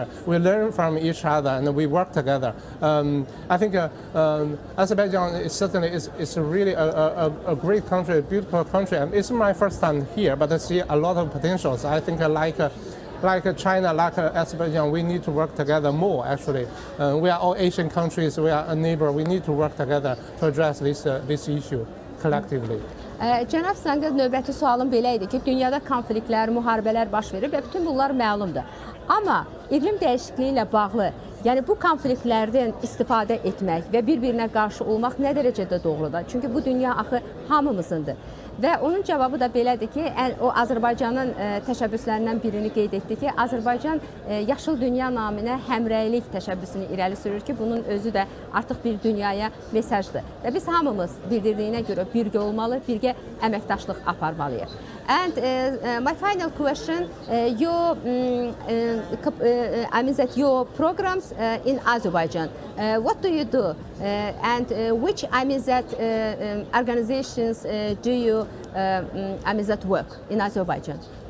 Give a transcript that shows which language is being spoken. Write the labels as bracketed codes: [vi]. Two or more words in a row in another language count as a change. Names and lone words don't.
[en] We learn from each other and we work together. I think Azerbaijan is certainly is really a great country, a beautiful country. And it's my first time here, but I see a lot of potentials. I think like China, like Azerbaijan, we need to work together more, actually. We are all Asian countries, we are a neighbor, we need to work together to address this issue collectively. [az] Cənab Zhangın növbəti sualım belə idi ki, dünyada konfliktlər, müharibələr baş verir və bütün bunlar məlumdur. Amma iqlim dəyişikliyi ilə bağlı, yəni bu konfliktlərdən istifadə etmək və bir-birinə qarşı olmaq nə dərəcədə doğrudur? Çünki bu dünya axı hamımızındır. Və onun cavabı da belədir ki, o Azərbaycanın təşəbbüslərindən birini qeyd etdi ki, Azərbaycan yaşıl dünya naminə həmrəylik təşəbbüsünü irəli sürür ki, bunun özü də artıq bir dünyaya mesajdır. Və biz hamımız bildirdiyinə görə birgə olmalı, birgə əməkdaşlıq aparmalıyıq. [en] And my final question, I mean that your programs in Azerbaijan, what do you do? And which, I mean that organizations do you, I mean that work in Azerbaijan?